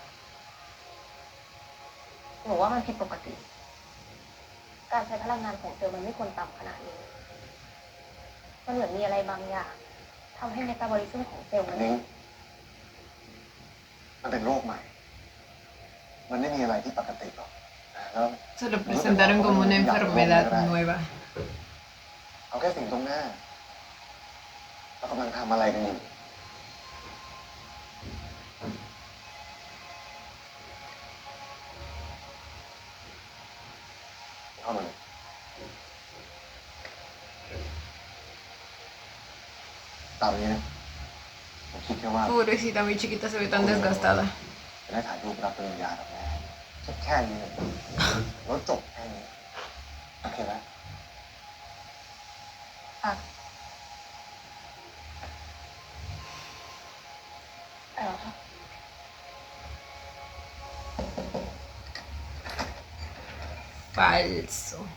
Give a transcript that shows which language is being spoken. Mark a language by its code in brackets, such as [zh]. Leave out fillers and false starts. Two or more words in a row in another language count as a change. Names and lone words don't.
[th] หนูว่ามันผิดปกติ การใช้พลังงานของเซลล์มันไม่ควรต่ำขนาดนี้ มันเหมือนมีอะไรบางอย่างทำให้เมตาบอลิซึมของเซลล์ อั มัน น นี้มันเป็นโรคใหม่ มันไม่มีอะไรที่ปกติหรอกแล้ว [es] Se lo presentaron como una enfermedad nueva. [th] เอาแค่สิ่งตรงหน้าเรากำลังทำอะไรกันอยู่เข้ามาเลยตามนี้นะผมคิดแค่ว่า [es] Pobrecita, mi chiquita se ve tan desgastada. [th] จะได้ถ่ายรูปรับปริญญากับแม่แค่นี้แล้วจบแค่นี้โอเคไหม ค่ะไปแล้วค่ะ [es] Falso.